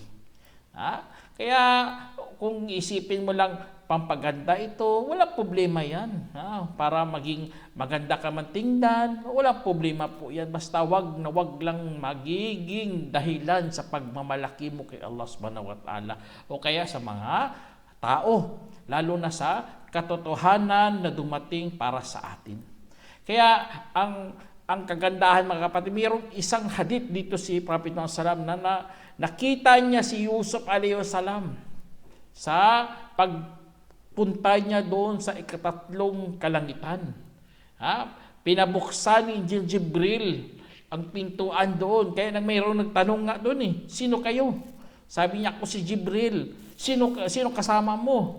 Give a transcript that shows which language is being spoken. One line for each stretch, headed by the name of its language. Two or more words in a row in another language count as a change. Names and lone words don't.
Filipino: Kaya kung isipin mo lang pampaganda ito, walang problema yan. Para maging maganda ka man tingnan, walang problema po yan. Basta wag lang magiging dahilan sa pagmamalaki mo kay Allah
Arabic: سبحانه وتعالى
Filipino: o kaya sa mga tao, lalo na sa katotohanan na dumating para sa atin. Kaya ang kagandahan, mga kapatid, mayroong isang hadith dito si Prophet Muhammad na nakita niya si Yusuf
Arabic: عليه السلام
Filipino: sa pagpunta niya doon sa ikatatlong kalangitan. Pinabuksan ni Jibril ang pintuan doon. Kaya mayroong nagtanong nga doon, sino kayo? Sabi niya, ako si Jibril. Sino kasama mo?